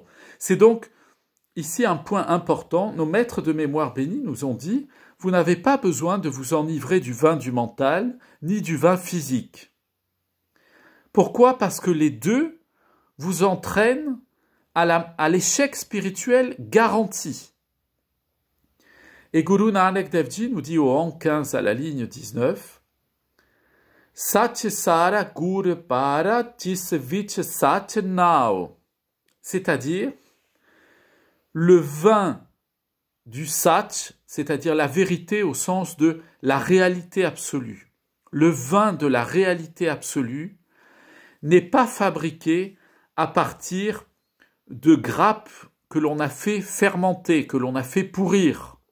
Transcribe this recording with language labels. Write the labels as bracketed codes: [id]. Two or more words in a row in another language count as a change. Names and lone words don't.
[fr] C'est donc ici un point important. Nos maîtres de mémoire bénis nous ont dit « Vous n'avez pas besoin de vous enivrer du vin du mental, ni du vin physique. » Pourquoi? Parce que les deux vous entraînent à l'échec spirituel garanti. Et Guru Nanak Dev Ji nous dit au rang 15 à la ligne 19 « [pa] ਸਚ ਸਰਾ ਗੁਰ ਪਾਰਾ ਤਿਸ ਵਿਚ ਸਚ ਨਾਓ [fr] » c'est-à-dire le vin du sach, c'est-à-dire la vérité au sens de la réalité absolue. Le vin de la réalité absolue n'est pas fabriqué à partir de grappes que l'on a fait fermenter, que l'on a fait pourrir.